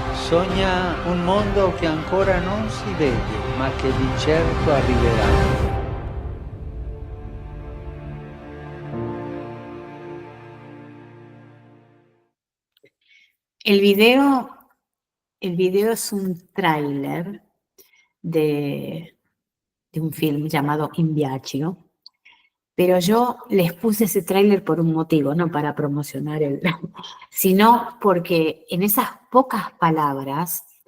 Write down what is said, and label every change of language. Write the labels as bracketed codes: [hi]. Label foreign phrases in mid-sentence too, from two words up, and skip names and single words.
[it] sogna un mondo che ancora non si vede, ma che di certo arriverà. [es] El video es un tráiler de un film llamado In Viaggio, pero yo les puse ese tráiler por un motivo, no para promocionar sino porque en esas pocas palabras